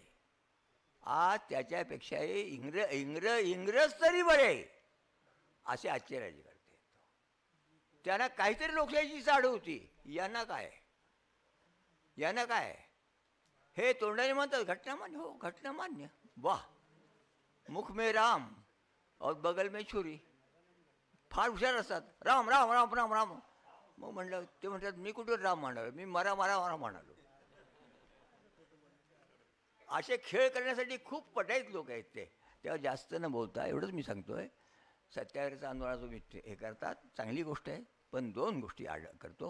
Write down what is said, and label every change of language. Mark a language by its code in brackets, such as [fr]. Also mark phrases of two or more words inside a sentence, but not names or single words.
[mr] आज त्याच्यापेक्षाही इंग्रज तरी बरे असे आजचे राज्य करते. त्यांना काहीतरी लोकशाहीची चाड होती, यांना काय, यांना काय? हे तोंडाने म्हणतात घटना मान्य. हो घटना मान्य, [hi] वाह, मुख में राम और बगल में छुरी. [mr] फार हुशार असतात. राम राम राम राम राम. मग म्हणलं, ते म्हणतात मी कुठे राम म्हणालो, मी मरा मरा मरा म्हणालो. असे खेळ करण्यासाठी खूप पटाईत लोक आहेत ते. तेव्हा जास्त न बोलता एवढंच मी सांगतोय. सत्याग्रहाचा आंदोलनाचा तुम्ही हे करतात, चांगली गोष्ट आहे, पण 2 गोष्टी करतो.